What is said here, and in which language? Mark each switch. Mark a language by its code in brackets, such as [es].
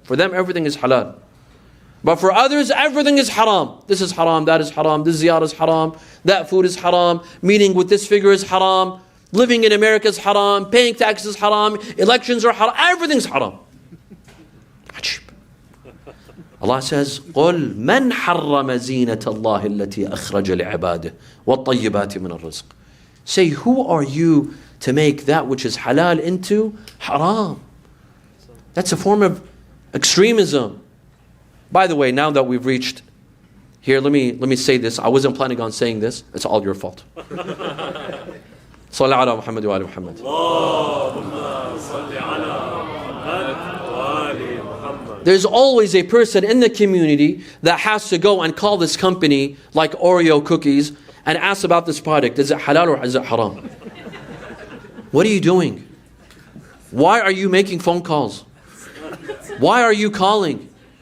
[en] For them, everything is halal. But for others, everything is haram. This is haram, that is haram, this ziyarah is haram, that food is haram, meeting with this figure is haram, living in America is haram, paying taxes is haram, elections are haram, everything's haram. Allah says, [ar] قُلْ مَنْ حَرَّمَ زِينَةَ اللَّهِ الَّتِي أَخْرَجَ لِعِبَادِهِ وَالطَّيِّبَاتِ مِنَ الرِّزْقِ. [en] Say, who are you to make that which is halal into haram? That's a form of extremism. By the way, now that we've reached here, let me say this. I wasn't planning on saying this. It's all your fault. [ar] صلى على محمد وآل محمد. اللهم صل على محمد وآل محمد. [en] There's always a person in the community that has to go and call this company like Oreo cookies and ask about this product. Is it halal or is it haram? What are you doing? Why are you making phone calls? Why are you calling?